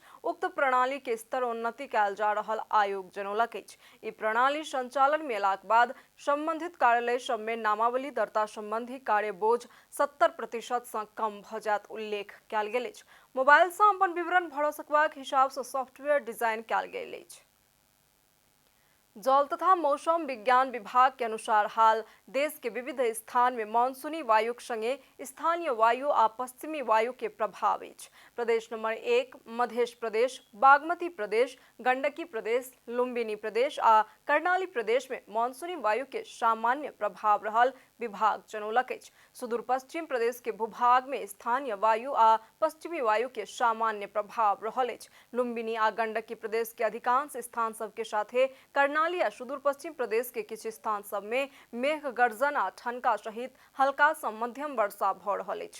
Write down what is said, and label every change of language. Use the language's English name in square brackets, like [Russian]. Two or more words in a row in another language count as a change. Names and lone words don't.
[Maithili] उक्त प्रणाली के स्तरोन्नति कयल जा रहल आयोग जनौलक अछि। ई प्रणाली संचालन में अयलाक बाद संबंधित कार्यालय सब में नामावली दर्ता संबंधी कार्य बोझ 70% सँ कम भ जायत उल्लेख कयल गेल अछि। मोबाइल सँ अपन विवरण भर सकबाक हिसाब सँ सॉफ्टवेयर डिजाइन कयल गेल अछि। जल तथा मौसम विज्ञान विभाग के अनुसार हाल देश के विविध स्थान में मानसूनी वायुक संगे स्थानीय वायु आ पश्चिमी वायु के प्रभाव अछि। प्रदेश नंबर 1 मध्य प्रदेश, बागमती प्रदेश, गंडकी प्रदेश, लुम्बिनी प्रदेश आ कर्णाली प्रदेश में मानसूनी वायु के सामान्य प्रभाव रहल विभाग जनौलक अछि। सुदूर पश्चिम प्रदेश के भूभाग में स्थानीय वायु आ पश्चिमी वायु के सामान्य प्रभाव रहल अछि। लुम्बिनी आ गंडकी प्रदेश के अधिकांश स्थान सब के साथे कर्णाली आ सुदूर पश्चिम प्रदेश के किछु स्थान सब में मेघ गर्जन आ ठनका सहित हल्का सँ मध्यम वर्षा भ रहल अछि।